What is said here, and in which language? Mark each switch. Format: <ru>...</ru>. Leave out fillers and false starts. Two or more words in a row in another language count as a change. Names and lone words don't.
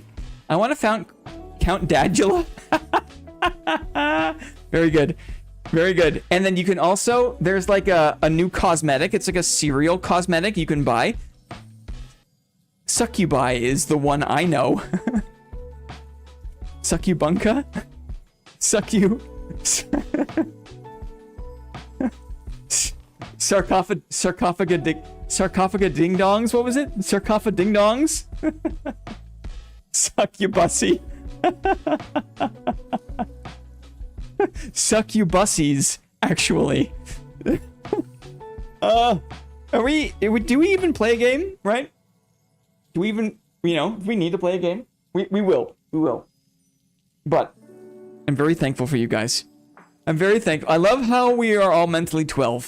<en>I want to count Dadula. Very good. Very good. And then you can also, there's like a new cosmetic. It's like a cereal cosmetic you can buy. Succubi is the one I know. Succubunca? Sarcophaga ding dongs? What was it? Sarcophaga ding dongs? Succubussy. Succubussies, actually. Do we even play a game, right? Do we even, if we need to play a game? We will. But I'm very thankful for you guys. I'm very thankful. I love how we are all mentally 12.</en>